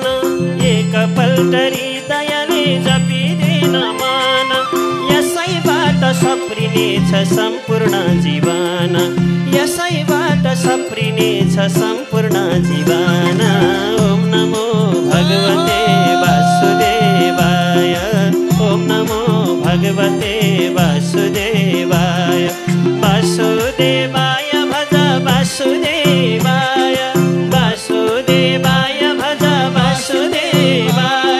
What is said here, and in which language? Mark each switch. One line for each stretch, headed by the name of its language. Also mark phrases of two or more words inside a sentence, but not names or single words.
Nepali: एकपल्ट हृदयले जपिदिन मन। यसैबाट सप्रिनेछ सम्पूर्ण जीवन। यसैबाट सप्रिनेछ सम्पूर्ण जीवन।
Sanskrit: ओम नमो भगवते वासुदेवाय। ओम नमो भगवते वासुदेवाय। वासुदेवाय भज वासुदेवाय। वासुदेवाय भज वासुदेवाय।